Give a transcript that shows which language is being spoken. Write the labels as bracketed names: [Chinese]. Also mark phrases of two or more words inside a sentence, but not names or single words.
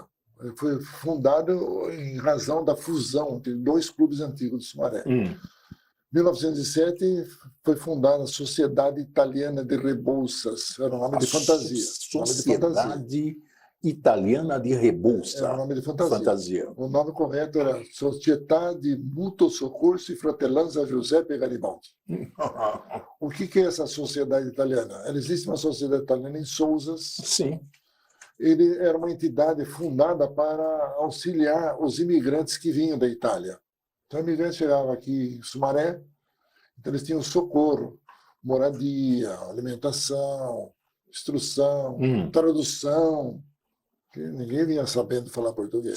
[Portuguese] Ele foi fundado em razão da fusão entre 2 clubes antigos de Sumaré. Em 1907 foi fundada a Sociedade Italiana de Rebouças, era um nome de fantasia. Sociedade Italiana de Rebouça. Era um nome de fantasia. O nome correto era Società di Mutuo Soccorso e Fratellanza Giuseppe Garibaldi. O que é essa sociedade italiana? Ela existe uma sociedade italiana em Sousas. Sim. Ele era uma entidade fundada para auxiliar os imigrantes que vinham da Itália. Então, os imigrantes chegavam aqui em Sumaré, então eles tinham socorro, moradia, alimentação, instrução, tradução, que ninguém vinha sabendo falar português.